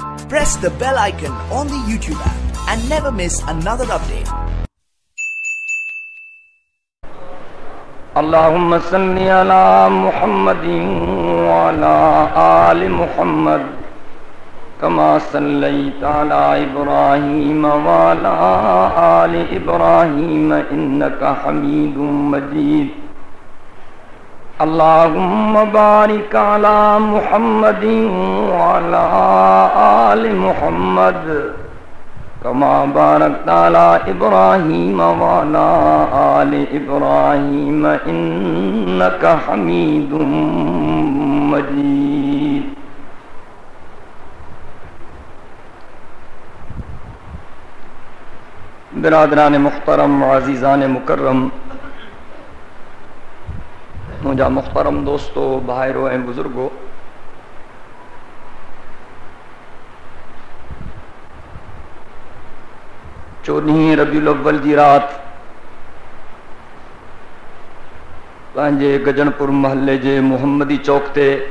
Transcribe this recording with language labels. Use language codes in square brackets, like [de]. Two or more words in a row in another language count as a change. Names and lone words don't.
[en] press the bell icon on the YouTube app and never miss another update. [ar] اللهم صل على محمد وعلى آل محمد كما صليت على إبراهيم وعلى آل إبراهيم إنك حميد مجيد. اللهم بارك على محمد وعلى آل محمد كما باركت على إبراهيم وعلى آل إبراهيم إنك حميد مجيد. [sd] बिरादरान मुख्तरम अज़ीज़ान मुकर्रम, मुझा मुख्तरम दोस्तों, भाइरों ऐं बुजुर्गों, चौदहीं रबीउल अव्वल जी रात पंहिंजे गजनपुर महल्ले जे मुहम्मदी चौक ते